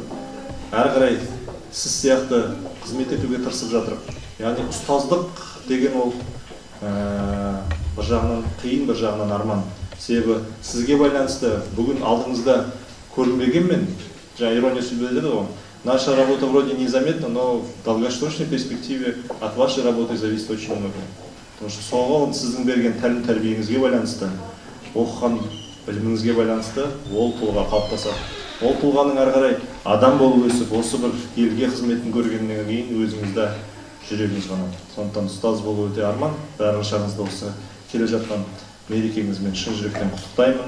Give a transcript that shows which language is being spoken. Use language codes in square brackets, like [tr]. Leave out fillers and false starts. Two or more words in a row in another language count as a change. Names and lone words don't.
[kk] Әрі қарай сіз сияқты қызмет етуге тырысып жатырмын. Яғни ұстаздық деген ол бір жағынан қиын, бір жағынан арман. Себебі сізге байланысты бүгін алдыңызда көрінбегенмен, жаңа [ru] ирония судьбы [kk] деді ғой, [ru] наша работа вроде незаметна, но в долгосрочной перспективе от вашей работы зависит очень много. [kk] Потому что соған сіздің берген тәлім тәрбиеңізге байланысты, оқыған біліміңізге байланысты ол тұлға қалыптасады. Ол тұлғаның әрі қарай адам болып өсіп, осы бір елге қызметін көргеннен кейін өзіңізді жүрегіңіз қанады. Сондықтан ұстаз болу өте арман. Баршаңызды осы келе жатқан мерекеңізбен шын жүректен құттықтаймын.